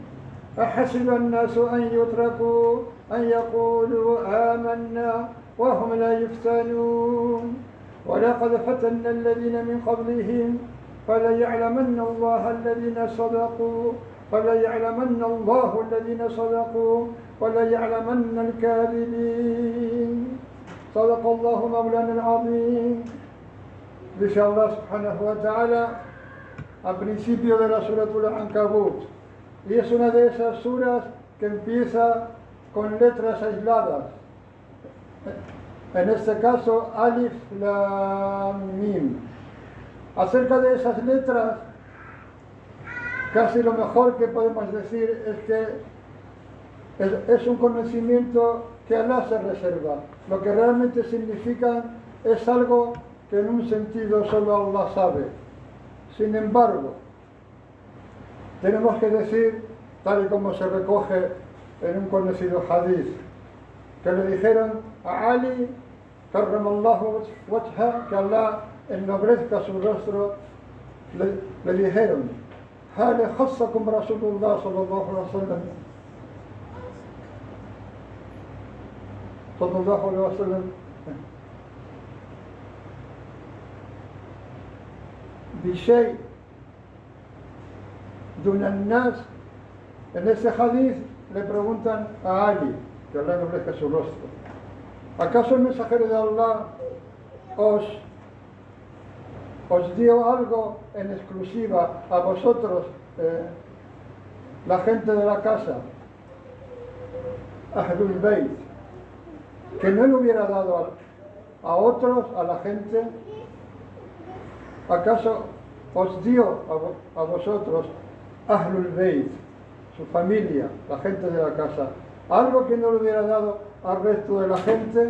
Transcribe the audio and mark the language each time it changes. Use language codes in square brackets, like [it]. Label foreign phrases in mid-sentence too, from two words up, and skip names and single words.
[ar] أحسب الناس أن يتركوا أن يقولوا آمنا وهم لا يفتنون، ولقد فتنا الذين من قبلهم فليعلمن الله الذين صدقوا فليعلمن الله الذين صدقوا وليعلمن الكاذبين. صدق الله مولانا العظيم. [es] Dice Allah [ar] سبحانه وتعالى [es] al principio de la Suratul Ankabut, y es una de esas suras que empieza con letras aisladas, en este caso [ar] ألف لام ميم. [es] Acerca de esas letras, casi lo mejor que podemos decir es que es un conocimiento que Allah se reserva. Lo que realmente significan es algo que en un sentido solo Allah sabe. Sin embargo, tenemos que decir, tal y como se recoge en un conocido hadith, que le dijeron a Ali, [ar] كرم الله وجهه, [es] que Allah ennobrezca su rostro, le dijeron: [ar] هل خصكم رسول الله صلى الله عليه وسلم صلى الله عليه وسلم بشيء دون الناس. [es] En ese hadith le preguntan a Ali, que Allah ennobrezca su rostro: ¿acaso el mensajero de Allah os dio algo en exclusiva a vosotros la gente de la casa, Ahlul Bayt, que no le hubiera dado a otros, a la gente, ¿acaso os dio a vosotros Ahlul Bayt, su familia, la gente de la casa, algo que no le hubiera dado al resto de la gente?